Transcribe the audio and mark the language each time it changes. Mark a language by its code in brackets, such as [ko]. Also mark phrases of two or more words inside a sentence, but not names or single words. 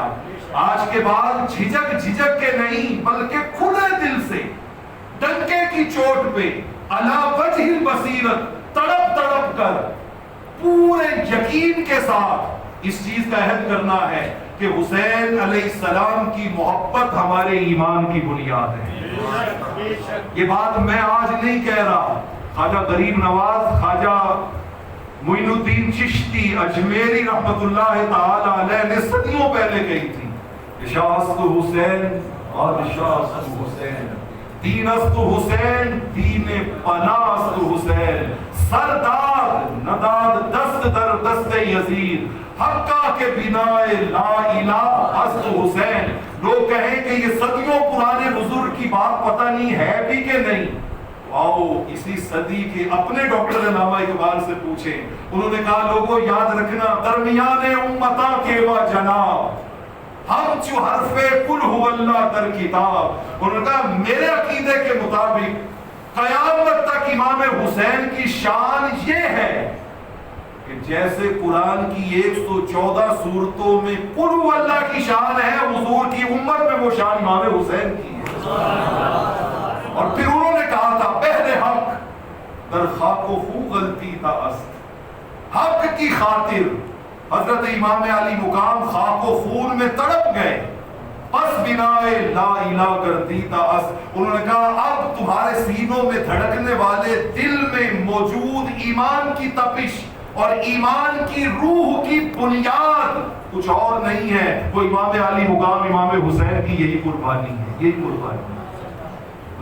[ur] آج کے بعد جھجک کے نہیں بلکہ کھلے دل سے، ڈنکے کی چوٹ پہ، [ar] علی وجہ البصیرت، [ur] تڑپ تڑپ کر، پورے یقین کے ساتھ اس چیز کا عہد کرنا ہے کہ حسین [ar] علیہ السلام [ur] کی محبت ہمارے ایمان کی بنیاد ہے۔ یہ بات میں آج نہیں کہہ رہا، خواجہ غریب نواز، خواجہ معین الدین چشتی اجمیری [ar] رحمت اللہ تعالی علیہ [ur] نے صدیوں پہلے کہی تھی، [fa] شاست حسین اور شاست حسین، دین است حسین، دین پناہ است حسین، سردار نداد دست در دست یزید، حقہ کے بنا لا الہ است حسین۔ [ur] لوگ کہیں کہ یہ صدیوں پرانے بزرگ کی بات پتہ نہیں ہے بھی کہ نہیں، آؤ اسی صدی کے اپنے ڈاکٹر علامہ اقبال سے پوچھیں، انہوں نے کہا لوگوں یاد رکھنا [fa] درمیان امتاں کے و جناب ہم چو حرف قل هو اللہ در کتاب، [ur] انہوں نے کہا میرے عقیدے کے مطابق قیامت تک امام حسین کی شان یہ ہے کہ جیسے قرآن کی 114 سورتوں میں [ar] قل هو اللہ [ur] کی شان ہے، حضور کی امت میں وہ شان امام حسین کی ہے۔ اور پھر انہوں نے کہا تھا [fa] بہر حق در خاک و خو غلطی تا است، [ur] حق کی خاطر حضرت امام علی مقام خاک و خون میں تڑپ گئے، [fa] پس بنائے لا الہ گردیدہ اس، [ur] انہوں نے کہا اب تمہارے سینوں میں دھڑکنے والے دل میں موجود ایمان کی تپش اور ایمان کی روح کی بنیاد کچھ اور نہیں ہے، وہ امام علی مقام امام حسین کی یہی قربانی ہے، یہی قربانی ہے۔